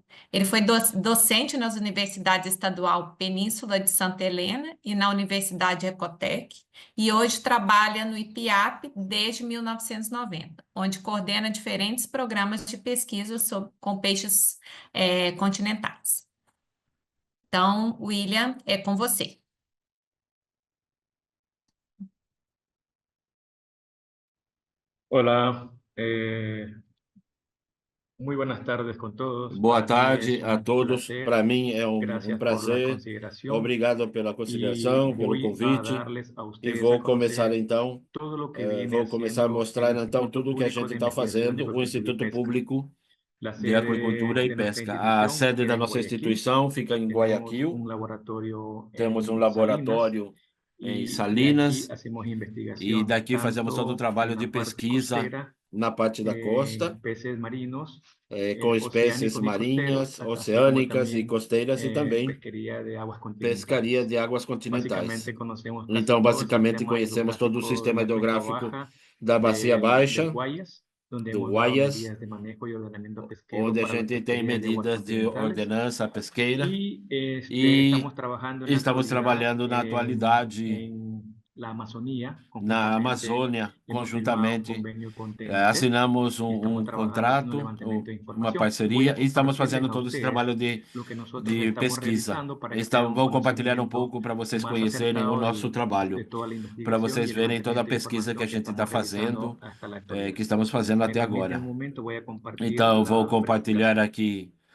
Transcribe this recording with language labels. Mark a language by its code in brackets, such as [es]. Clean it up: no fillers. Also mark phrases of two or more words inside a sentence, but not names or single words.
[pt] Ele foi docente nas universidades estadual Península de Santa Helena e na Universidade Ecotec, e hoje trabalha no IPIAP desde 1990, onde coordena diferentes programas de pesquisa com peixes continentais. Então, William, é com você. [es] Hola, muy buenas tardes con todos. [pt] Boa [es] Para mí es [pt] tarde a [es] un [pt] todos. [es] placer. [pt] Para mim é [es] Gracias por la [pt] prazer. [es] consideración. [pt] Obrigado pela [es] Y [pt] consideração, pelo [es] voy a [pt] convite. [es] darles a [pt] E [es] ustedes [pt] vou [es] a [pt] começar [es] conocer [pt] então, [es] todo lo que viene [pt] vou começar a [es] haciendo [pt] mostrar [es] el [pt] então [es] Instituto [pt] tudo que a [es] Público [pt] gente [es] de [pt] está [es] Investigación de [pt] fazendo, o [es] Acuicultura y [pt] Instituto [es] Pesca. [pt] Público [es] La [pt] de Aquicultura e [es] sede de nuestra [pt] Pesca. A [es] institución [pt] sede [es] queda [pt] da [es] en [pt] nossa [es] Guayaquil. [pt] instituição fica em [es] Tenemos [pt] Guayaquil. [es] un laboratorio [pt] Temos um [es] en Salinas [pt] laboratório em [es] y de aquí [pt] Salinas [es] hacemos [pt] e [es] investigación [pt] daqui fazemos todo o [es] tanto [pt] trabalho [es] en [pt] de [es] la parte [pt] pesquisa [es] costera, [pt] na parte da costa, [es] peces marinos, [pt] com espécies [es] oceánicos y costeros, [pt] marinhas, [es] así como [pt] oceânicas e [es] también [pt] costeiras e também [es] pesquería de aguas [pt] pescaria [es] continentales. [pt] de águas continentais. [es] Básicamente conocemos casi [pt] Então, [es] todo el [pt] basicamente, [es] sistema [pt] conhecemos todo o [es] hidrográfico de [pt] sistema [es] la cuenca [pt] hidrográfico [es] baja [pt] da Bacia [es] del [pt] Baixa, [es] Guayas, donde [pt] do [es] hemos dado [pt] Guaias, [es] medidas de manejo y ordenamiento pesquero [pt] onde a [es] para la [pt] gente tem [es] pesquería de aguas [pt] medidas de [es] continentales. [pt] ordenança pesqueira [es] Y [pt] e [es] estamos trabajando en la [pt] estamos [es] actualidad [pt] trabalhando na atualidade [es] en la Amazonía, [pt] na [es] conjuntamente [pt] Amazônia, [es] hemos firmado un [pt] conjuntamente. [es] convenio con TNC [pt] Assinamos [es] y estamos trabajando haciendo un [pt] contrato, [es] levantamiento de [pt] uma [es] información. Voy [pt] parceria, [es] a [pt] e estamos [es] compartirles [pt] fazendo [es] a [pt] todo esse [es] ustedes [pt] trabalho [es] lo que nosotros [pt] de [es] estamos [pt] pesquisa. [es] realizando para que tengan un [pt] Vou compartilhar um [es] conocimiento [pt] pouco para vocês [es] más [pt] conhecerem o [es] acertado [pt] nosso [es] de [pt] trabalho, [es] toda la [pt] para [es] investigación [pt] vocês [es] y el [pt] verem toda a [es] levantamiento de [pt] pesquisa que a [es] información que [pt] gente está [es] estamos realizando [pt] fazendo, [es] hasta la actualidad. [pt] que estamos fazendo [es] Si me [pt] até [es] permiten [pt] agora. [es] un momento, voy a compartir [pt] Então, vou [es] la [pt] compartilhar [es] presentación.